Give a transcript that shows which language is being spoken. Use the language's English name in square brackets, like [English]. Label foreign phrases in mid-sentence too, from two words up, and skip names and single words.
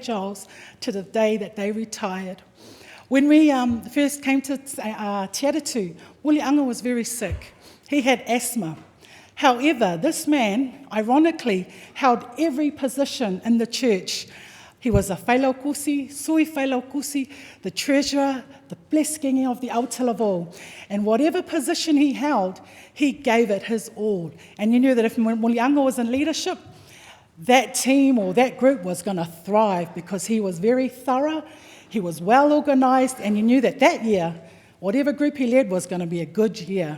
[English] Giles to the day that they retired. When we first came to Te Atatu, Muliaga was very sick. He had asthma. However, this man, ironically, held every position in the church. He was a [Samoan] whailaukusi, sui whailaukusi, [English] the treasurer, the blessing of the Aotearoa. And whatever position he held, he gave it his all. And you knew that if Muliaga was in leadership, that team or that group was going to thrive because he was very thorough, he was well organised, and you knew that that year, whatever group he led was going to be a good year.